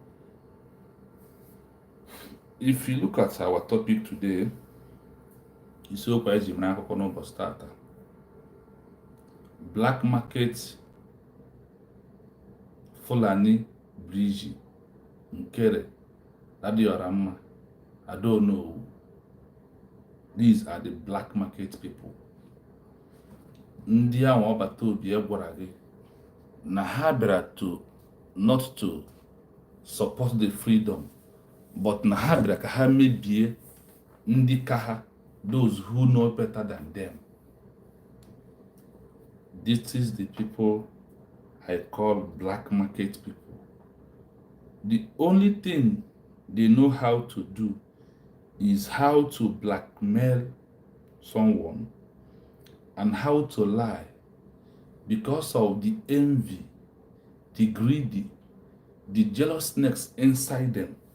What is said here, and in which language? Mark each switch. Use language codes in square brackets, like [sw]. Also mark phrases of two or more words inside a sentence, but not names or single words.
[en] If you look at our topic today, it's so quite starter. Black market Fulani Bridge, NKERE, ADADIORAMMA, ADAONUWU. These are the black market people. [ig] Ndị ahụ ọbata obi gwara gị na ha bịara [en] not to support the freedom, [ig] but na ha bịara ka ha mebie ndị ka ha, [en] those who know better than them. This is the people I call black market people. The only thing they know how to do is how to blackmail someone and how to lie because of the envy, the greedy, the jealousness inside them.